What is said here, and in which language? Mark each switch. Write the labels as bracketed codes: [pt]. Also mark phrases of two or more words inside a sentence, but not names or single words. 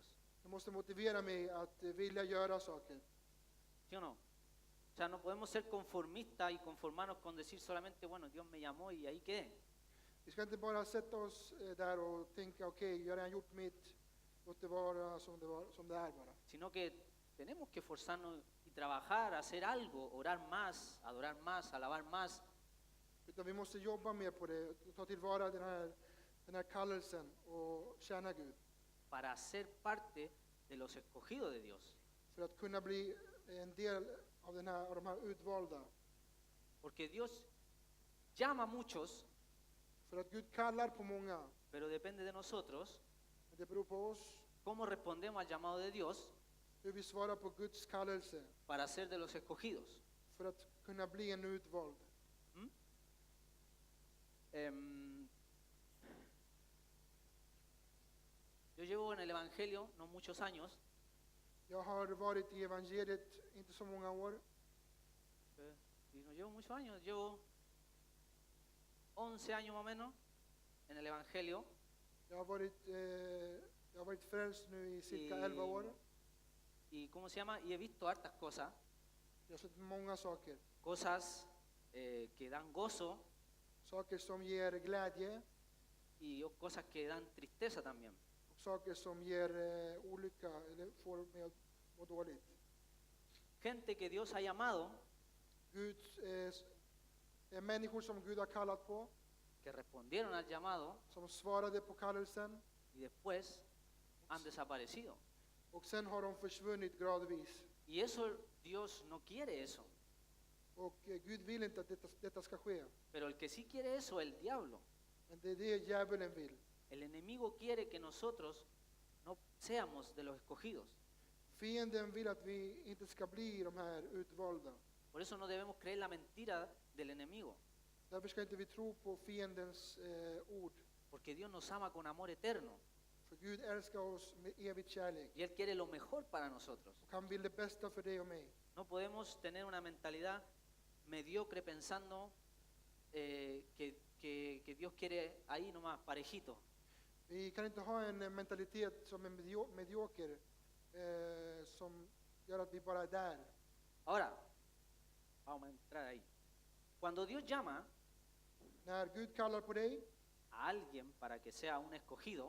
[sv] Det måste motivera mig att vilja göra saker. [es] ¿Sí o no? O sea, no podemos ser conformistas y conformarnos con decir solamente, bueno, Dios me llamó y ahí quedé. [sv] Vi ska inte bara sätta oss där och tänka okej, jag har redan gjort mitt, låt det vara som det är bara. [es] Sino que tenemos que esforzarnos y trabajar, hacer algo, orar más, adorar más, alabar más. [sv] Utan vi måste jobba mer på det, ta tillvara den här kallelsen och tjäna Gud. [es] Para ser parte de los escogidos de Dios. [sv] För att kunna bli en del av de här utvalda. [es] Porque Dios llama a muchos, [sv] För att Gud kallar på många, [es] pero depende de nosotros [sv] men det beror på oss [es] cómo respondemos al llamado de Dios [sv] hur vi svarar på Guds kallelse [es] para ser de los escogidos. [sv] för att kunna bli en utvald. [es] Yo llevo en el Evangelio no muchos años, [sv] Jag har varit i evangeliet inte så många år. [es] y no llevo muchos años, llevo 11 años más o menos en el Evangelio. [sv] Jag har varit frälst nu i cirka 11 år. [es] Y ¿cómo se llama? Y he visto hartas cosas, [sv] Jag har sett många saker. [es] cosas que dan gozo [sv] Saker som ger glädje [es] y cosas que dan tristeza también. [sv] och saker som ger olycka eller får mig att må dåligt. [es] Gente que Dios ha llamado, [sv] Människor som Gud har kallat på, [es] que respondieron al llamado [sv] som svarade på kallelsen [es] y después han desaparecido. [sv] och sen har de försvunnit gradvis. [es] Y eso Dios no quiere eso. [sv] Och Gud vill inte att detta ska ske. [es] Pero el que sí quiere eso es el diablo. [sv] Men det är det djävulen vill. [es] El enemigo quiere que nosotros no seamos de los escogidos. [sv] Fienden vill att vi inte ska bli de här utvalda. [es] Por eso no debemos creer la mentira del enemigo. [sv] Därför ska inte vi tro på fiendens ord. [es] Porque Dios nos ama con amor eterno. [sv] För Gud älskar oss med evig kärlek. [es] Y Él quiere lo mejor para nosotros. [sv] Och han vill det bästa för dig och mig. [es] No podemos tener una mentalidad mediocre pensando que Dios quiere ahí nomás, parejito. [sv] Vi kan inte ha en mentalitet som är medioker, som gör att vi bara är där. [es] Ahora, vamos a entrar ahí. Cuando Dios llama [sv] När Gud kallar på dig, [es] a alguien para que sea un escogido,